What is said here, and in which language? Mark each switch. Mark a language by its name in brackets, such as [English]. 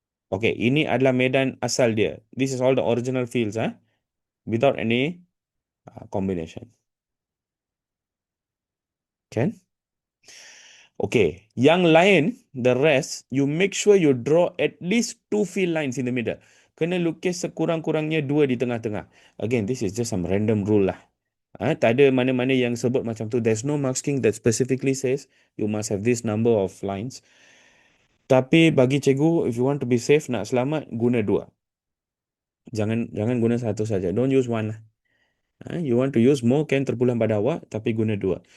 [Malay] Okay, ini adalah medan asal dia. [English] This is all the original fields, without any combination. Can? Okay, [Malay] yang lain, [English] the rest, you make sure you draw at least two field lines in the middle. [Malay] Kena lukis sekurang-kurangnya dua di tengah-tengah. [English] Again, this is just some random rule lah. [Malay] Tak ada mana-mana yang sebut macam tu. [English] There's no marking that specifically says you must have this number of lines. [Malay] Tapi bagi cikgu, [English] if you want to be safe, [Malay] nak selamat, guna dua. Jangan guna satu saja. [English] Don't use one lah. You want to use more, can [Malay] terpulang pada awak, tapi guna dua.